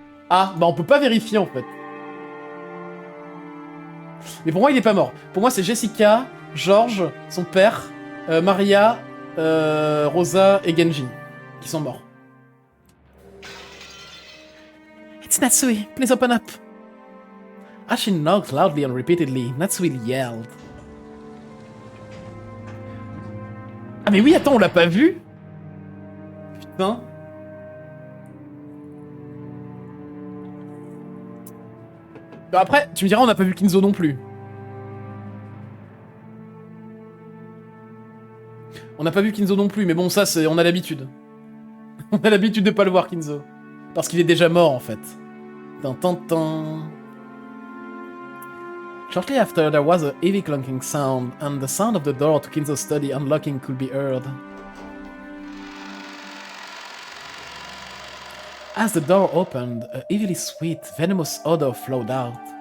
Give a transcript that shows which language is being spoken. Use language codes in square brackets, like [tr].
[fr] Ah, bah on peut pas vérifier, en fait. Mais pour moi, il est pas mort. Pour moi, c'est Jessica, George, son père, Maria, Rosa et Genji qui sont morts. [en] It's Natsui, please open up. As she knocked loudly and repeatedly, Natsui yelled. [fr] Ah mais oui, attends, on l'a pas vu? Putain. Bah après, tu me diras, on n'a pas vu Kinzo non plus. On n'a pas vu Kinzo non plus, mais bon, ça, c'est, on a l'habitude. On a l'habitude de pas le voir, Kinzo. Parce qu'il est déjà mort, en fait. Tan. [en] Shortly after, there was a heavy clunking sound, and the sound of the door to Kinzo's study unlocking could be heard. As the door opened, a evilly sweet, venomous odor flowed out.